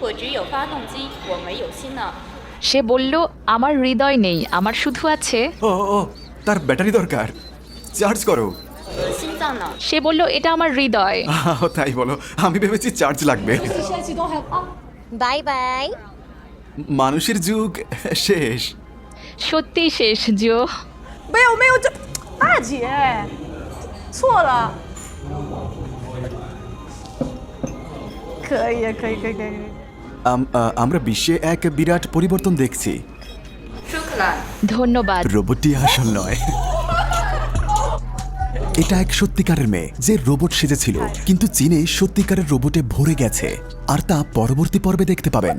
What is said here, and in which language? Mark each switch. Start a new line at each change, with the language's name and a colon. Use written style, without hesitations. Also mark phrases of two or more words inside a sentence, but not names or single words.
Bangla: সে বলল আমার হৃদয় নেই, আমার শুধু আছে। ও, তার ব্যাটারি দরকার। চার্জ করো।
Chinese: 心脏呢？
Bangla: সে বলল এটা আমার হৃদয়। তাই বলো, আমি ভেবেছি চার্জ লাগবে।
Chinese: 拜拜。
Bangla: মানুষের যুগ শেষ। সত্যিই শেষ জো।
Chinese: 没有没有，这大姐错了。可以可以可以可以。
Bangla: আমরা বিশ্বে এক বিরাট পরিবর্তন দেখছি। ধন্যবাদ। রোবটটি আসল নয়, এটা এক সত্যিকারের মেয়ে যে রোবট সেজেছিল, কিন্তু চীনে সত্যিকারের রোবটে ভরে গেছে, আর তা পরবর্তী পর্বে দেখতে পাবেন।